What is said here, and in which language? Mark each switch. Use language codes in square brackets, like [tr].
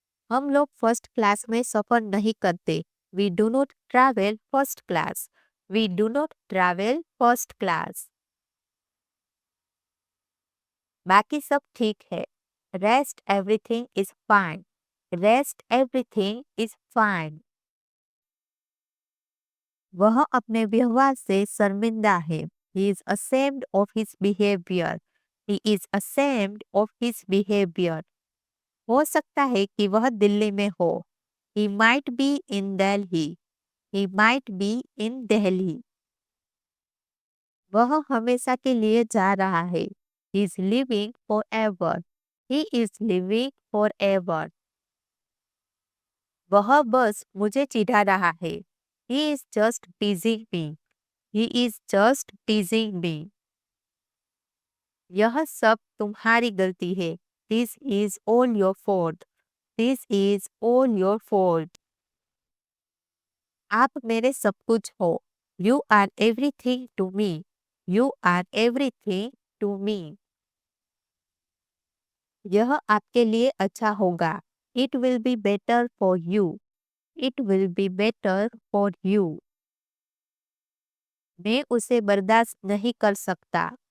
[hi] हम लोग first class में सफर नहीं करते। [en] We do not travel first class. We do not travel first class. [hi] बाकी सब ठीक है। [en] Rest everything is fine. Rest everything is fine. [hi] वह अपने व्यवहार से शर्मिंदा है। [en] He is ashamed of his behavior. He is ashamed of his behavior. [hi] हो सकता है कि वह दिल्ली में हो। [en] He might be in Delhi. He might be in Delhi. [hi] वह हमेशा के लिए जा रहा है। [en] He is living forever. He is living forever. [hi] वह बस मुझे चिढ़ा रहा है। [en] He is just teasing me. He is just teasing me. [hi] यह सब तुम्हारी गलती है। [en] This is all your fault. This is all your fault. [hi] आप मेरे सब कुछ हो। [en] You are everything to me. You are everything to me. [hi] यह आपके लिए अच्छा होगा। [en] It will be better for you. It will be better for you. [hi] मैं उसे बर्दाश्त नहीं कर सकता।